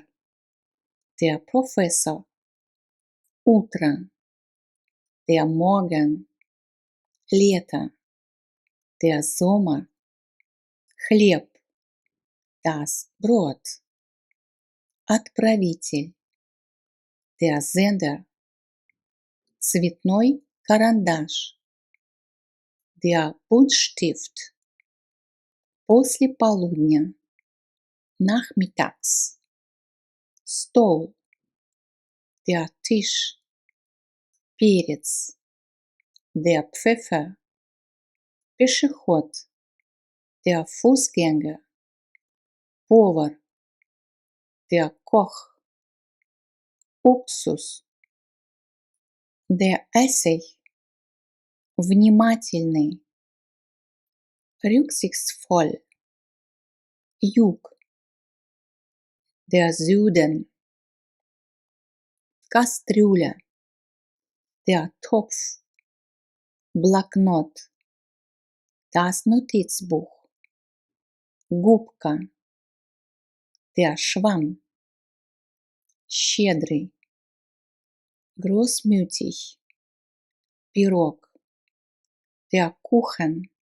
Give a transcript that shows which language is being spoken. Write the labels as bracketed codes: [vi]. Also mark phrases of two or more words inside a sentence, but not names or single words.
[de] Der Professor. Утро. Der Morgen. Лето. Der Sommer. Хлеб. Das Brot. Отправитель. Der Sender. [ru] Цветной карандаш. [de] Der Buntstift. [ru] После полудня. [de] Nachmittags. Стол. Der Tisch. Перец. Der Pfeffer. Пешеход. der Fußgänger, повар, der Koch, уксус, der Essig, [ru] внимательный, rücksichtsvoll, юг, [de] der Süden, кастрюля, der Topf, блокнот, das Notizbuch, губка, der Schwamm, [ru] щедрый, großmütig, пирог, [de] der Kuchen,